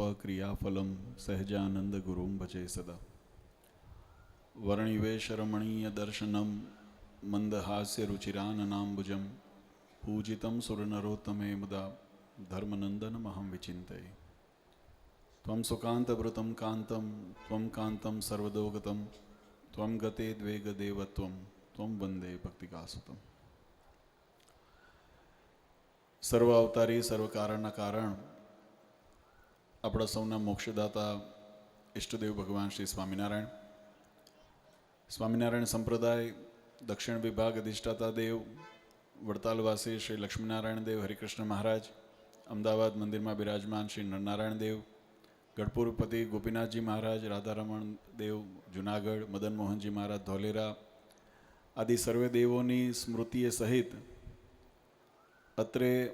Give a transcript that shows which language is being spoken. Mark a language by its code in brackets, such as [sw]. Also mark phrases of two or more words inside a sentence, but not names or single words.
[sa] क्रियाफलम सहजानंद गुरुम भजे सदा वर्णिवेश रमणीय दर्शनम मंदहास्य रुचिराननाम्बुजम पूजितं सुरनरोत्तमे मुदा धर्मनंदनमहं विचिन्तये त्वं सुकान्तवृतं कान्तं त्वं कान्तं सर्वदोगतं त्वं गते द्वेगदेवत्वं त्वं वंदे भक्तिकासुतम. [gu] સર્વ અવતારી સર્વ કારણના કારણ આપણા સૌના મોક્ષદાતા ઈષ્ટદેવ ભગવાન શ્રી સ્વામિનારાયણ, સ્વામિનારાયણ સંપ્રદાય દક્ષિણ વિભાગ અધિષ્ઠાતા દેવ વડતાલવાસી શ્રી લક્ષ્મીનારાયણ દેવ હરિકૃષ્ણ મહારાજ, અમદાવાદ મંદિરમાં બિરાજમાન શ્રી નરનારાયણ દેવ, ગઢપુરપતિ ગોપીનાથજી મહારાજ, રાધારમણ દેવ જુનાગઢ, મદન મોહનજી મહારાજ ધોલેરા આદિ સર્વે દેવોની સ્મૃતિએ સહિત અત્રે